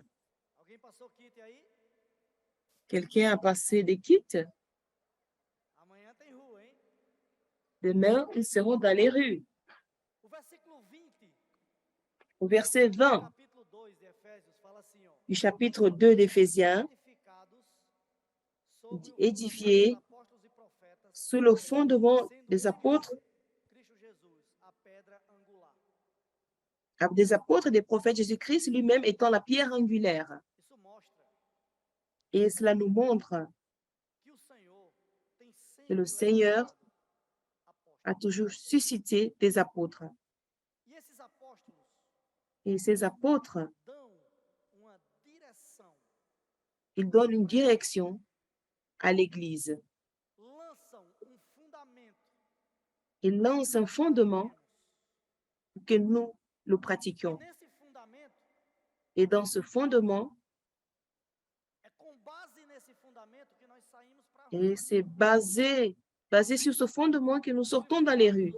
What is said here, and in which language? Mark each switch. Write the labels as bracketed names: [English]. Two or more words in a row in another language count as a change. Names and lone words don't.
[Portuguese] Alguém passou kit aí? [French] Quelqu'un a passé des kits? [Portuguese] Amanhã tem rua, hein? [French] Demain, ils seront dans les rues. [Portuguese] O versículo 20 [French] Au verset [Portuguese] do 20 capítulo 2 de Efésios fala assim, ó. [French] du chapitre 2 d'Éphésiens, [Portuguese] Edificados sobre o [French] édifiés [Portuguese] fundamento dos apóstolos e profetas, [French] sous le fondement [Portuguese] sendo [French] des [Portuguese] ele [French] apôtres, [Portuguese] Cristo Jesus, a pedra angular. [French] des apôtres et des prophètes, Jésus-Christ lui-même étant la pierre angulaire. [Portuguese] Isso mostra [French] Et cela nous montre [Portuguese] que o Senhor tem [French] que le [Portuguese] sempre [French] Seigneur [Portuguese] levantado apóstolos. [French] a toujours suscité des apôtres. [Portuguese] E esses apóstolos [French] Et ces apôtres, [Portuguese] dão uma direção, [French] ils donnent une direction à l'Église. [Portuguese] lançam fundamento [French] Ils lancent un fondement pour que nous le [Portuguese] E [French] pratiquions. [Portuguese] nesse fundamento, [French] Et dans ce fondement, [Portuguese] é com base nesse fundamento que nós saímos para a rua. [French] et c'est basé sur ce fondement que nous sortons dans les rues.